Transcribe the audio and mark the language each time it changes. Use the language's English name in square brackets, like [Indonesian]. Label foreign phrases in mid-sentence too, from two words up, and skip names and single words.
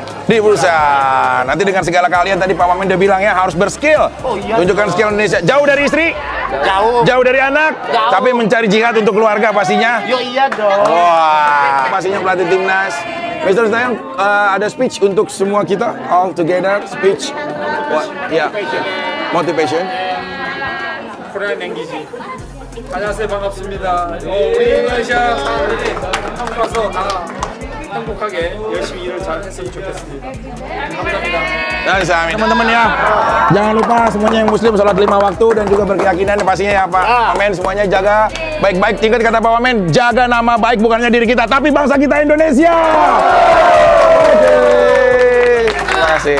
[Indonesian] Di Busan. Nanti dengan segala kalian tadi Pak Wamen udah bilang ya harus berskill. Oh, iya. Tunjukkan skill Indonesia. Jauh dari istri? Jauh. Jauh dari anak? Jauh. Tapi mencari jihad untuk keluarga pastinya? Yo iya dong. Wah, pastinya pelatih timnas. Mr. Sintayong, ada speech untuk semua kita, [English] all together speech. [Indonesian] Ya, motivation. [English] Korean language. [Korean] 안녕하세요, 반갑습니다. 우리 인도네시아 사람들이 한국 와서 다 행복하게 열심히 일을 잘 했으면 좋겠습니다. 감사합니다. [Indonesian] Teman-teman ya, jangan lupa semuanya yang muslim sholat 5 waktu dan juga berkeyakinan pastinya ya Pak Wamen, semuanya jaga baik-baik. Tingkat kata Pak Wamen, jaga nama baik bukannya diri kita tapi bangsa kita Indonesia. Terima kasih.